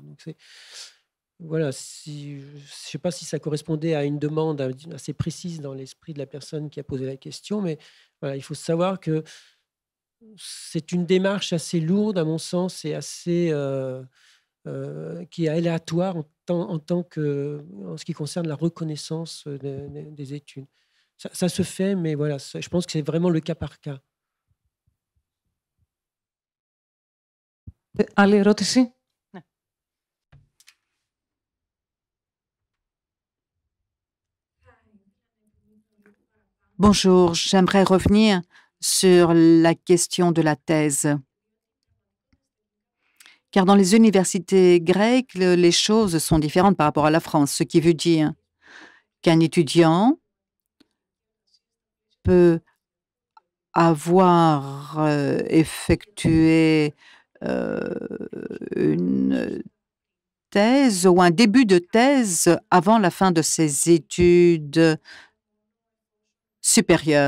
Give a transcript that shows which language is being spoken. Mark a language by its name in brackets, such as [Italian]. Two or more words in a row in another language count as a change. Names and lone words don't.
[French] Donc voilà, je ne sais pas si ça correspondait à une demande assez précise dans l'esprit de la personne qui a posé la question, mais voilà, il faut savoir que c'est une démarche assez lourde, à mon sens, et assez qui est aléatoire en ce qui concerne la reconnaissance des études. Ça se fait, mais voilà, je pense que c'est vraiment le cas par cas. [Greek] Άλλη ερώτηση? Ναι. [French] Bonjour, j'aimerais revenir sur la question de la thèse. Car dans les universités grecques, les choses sont différentes par rapport à la France, ce qui veut dire qu'un étudiant peut avoir effectué une thèse ou un début de thèse avant la fin de ses études supérieur.